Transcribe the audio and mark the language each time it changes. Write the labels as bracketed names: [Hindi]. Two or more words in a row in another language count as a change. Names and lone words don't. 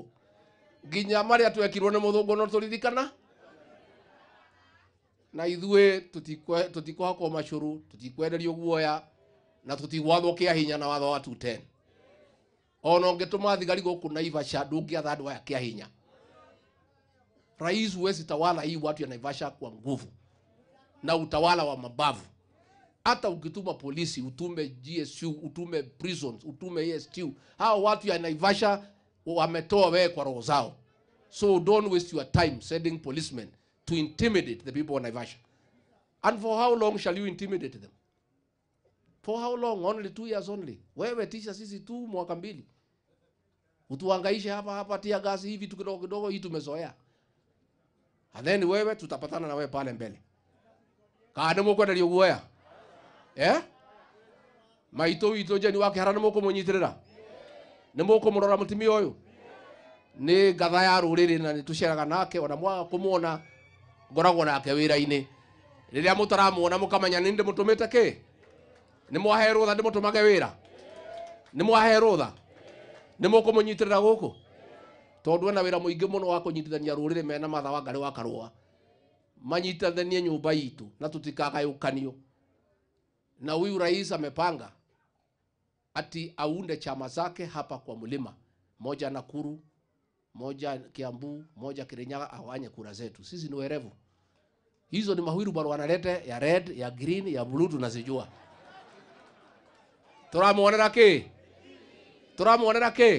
[Kikuyu] Nginya marĩa twekirwo nĩ mũthũngũ no tũririkana. Na ithuĩ tũtikũhakwo macũrũ, tũtikwenderio guoya, na tũtigwathwo kĩa hinya na watho wa 210. Ona ũngĩtũma thigari gũkũ Naivasha ndũngĩatha andũ aya kĩa hinya. [Swahili] Rais huwezi tawala hii watu ya Naivasha kwa nguvu na utawala wa mabavu. Hata ukituma polisi, utume GSU, utume prisons, utume ASTU, hao watu ya Naivasha wametoa wewe kwa roho zao. [English] So don't waste your time sending policemen to intimidate the people of Naivasha. And for how long shall you intimidate them? For how long? Only 2 years only. [Swahili] Wewe tisha sisi tu mwaka 2. Utuhangaishe hapa tia gasi hivi tu kidogo kidogo, hii tumezoea. [English] And then [Swahili] wewe tutapatana na wewe pale mbele. [Kikuyu] Kaane mũkwenderio guoya. Maitũ witũ njeni wake hara nĩ mũkũmũnyitirĩra. Nĩ mũkũmũrora mũtumia ũyũ. Nĩ ngatha ya rũrĩrĩ na nĩ tũceraga nake, ona mwaga kũmuona ngoragwo nake wĩra-inĩ. Rĩrĩa mũtaramuona mũkamenya nĩ ndĩmũtũmĩte kĩ? Nĩ mwahe rũtha ndĩmũtũmage wĩra? Nĩ mwahe rũtha? Nĩ mũkũmũnyitirĩra gũkũ? Tondũ ena wĩra mũingĩ mũno wa kũnyitithania rũrĩrĩ mena matha wa Ngarĩ wa Karũa. Manyitithanie nyũmba itũ na tũtikagayũkanio. [Swahili] Na huyu rais amepanga ati aunde chama zake hapa kwa mlima. Moja Nakuru, moja Kiambu, moja Kirinyaga, awanye kura zetu. Sisi ni werevu. Hizo ni mahuiru bado wanalete ya red, ya green, ya blue tunazijua. [Kikuyu] Turamuonera ki? Turamuonera ki?